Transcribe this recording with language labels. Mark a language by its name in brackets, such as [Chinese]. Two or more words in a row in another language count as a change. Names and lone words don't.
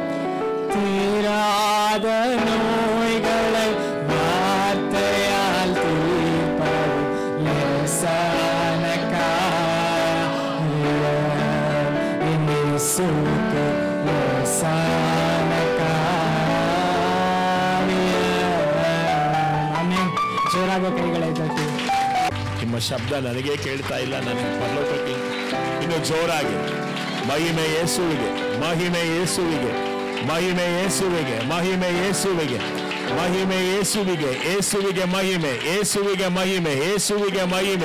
[Tamil] தீராத நோய்களை வார்த்தையால் தீர்ப்பது லேசான காரியம். இயேசுவுக்கு லேசான காரியம். ஆமென். [Kannada] ಜೋರಾಗಿ ಕೈகளை ತಟ್ಟಿ. ನಿಮ್ಮ ಶಬ್ದ ನನಗೆ ಕೇಳ್ತಾ ಇಲ್ಲ, ನನಗೆ ಪರಲೋಕಕ್ಕೆ ಇನ್ನು ಜೋರಾಗಿ. ಮಹಿಮೆ ಯೇಸುವಿಗೆ, ಮಹಿಮೆ ಯೇಸುವಿಗೆ, ಮಹಿಮೆ ಯೇಸುವಿಗೆ, ಮಹಿಮೆ ಯೇಸುವಿಗೆ, ಮಹಿಮೆ ಯೇಸುವಿಗೆ, ಯೇಸುವಿಗೆ ಮಹಿಮೆ, ಯೇಸುವಿಗೆ ಮಹಿಮೆ, ಯೇಸುವಿಗೆ ಮಹಿಮೆ.